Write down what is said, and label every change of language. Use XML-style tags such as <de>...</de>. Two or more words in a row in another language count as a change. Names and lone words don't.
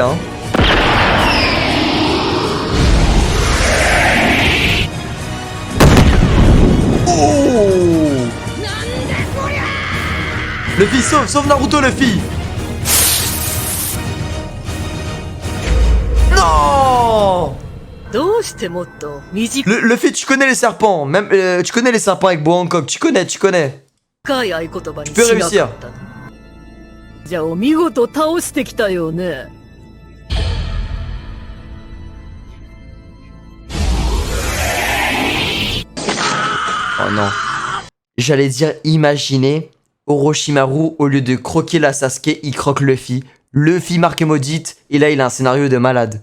<fr>Hein. Oh! Luffy, sauve Naruto, Luffy! Non!</fr> <ja>どうしてもっと短</ja> <fr>Luffy, tu connais les serpents, même tu connais les serpents avec Bo Hancock, tu connais.</fr> <ja>い合言葉にしなかったの。じゃあお見事倒してきたよね。</ja> <fr>Oh non. J'allais dire, imaginez, Orochimaru, au lieu de croquer la Sasuke, il croque Luffy. Luffy marque maudite, et là il a un scénario de malade.</fr>